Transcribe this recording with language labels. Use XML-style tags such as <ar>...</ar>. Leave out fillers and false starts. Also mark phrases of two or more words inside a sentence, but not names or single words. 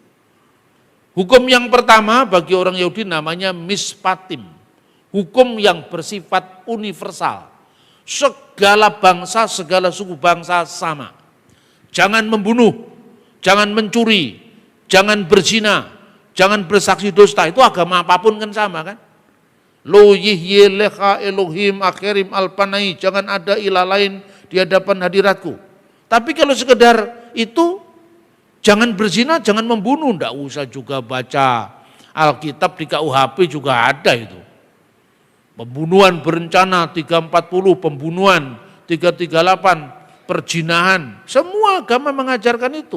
<id>Hukum yang pertama bagi orang Yahudi namanya mispatim, hukum yang bersifat universal. Segala bangsa, segala suku bangsa sama. Jangan membunuh, jangan mencuri, jangan berzina, jangan bersaksi dusta. Itu agama apapun kan sama kan?</id> <he>לא יהיה לך אלוהים אחרים על פני,</he> <id>jangan ada ilah lain di hadapan hadiratku. Tapi kalau sekedar itu, jangan berzina, jangan membunuh, enggak usah juga baca Alkitab, di KUHP juga ada itu. Pembunuhan berencana 340, pembunuhan 338, perjinahan, semua agama mengajarkan itu.</id>